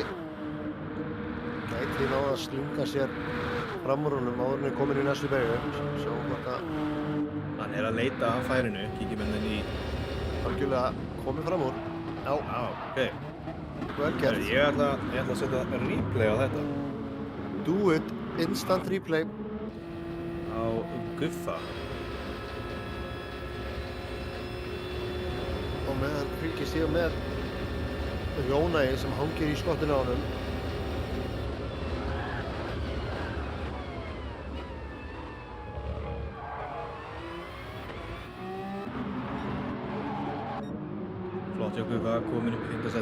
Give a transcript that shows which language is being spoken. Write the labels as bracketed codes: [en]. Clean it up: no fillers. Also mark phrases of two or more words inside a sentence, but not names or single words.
[is] Gæti náð að slunga sér fram úr honum áður en er komin í næstu beygju. Sjáum hvort að Hann er að leita að færinu, kíkjum henni í... algjörlega komið fram úr. Já, Já, ok. vel gert. Ég ætla að setja replay á þetta. [en] Do it, instant replay. [is] Á Guffa. Og meðan fylgist ég með Jón Ægi sem hangir í skottinu á honum. Flott hjá Guffa, komin upp í 5.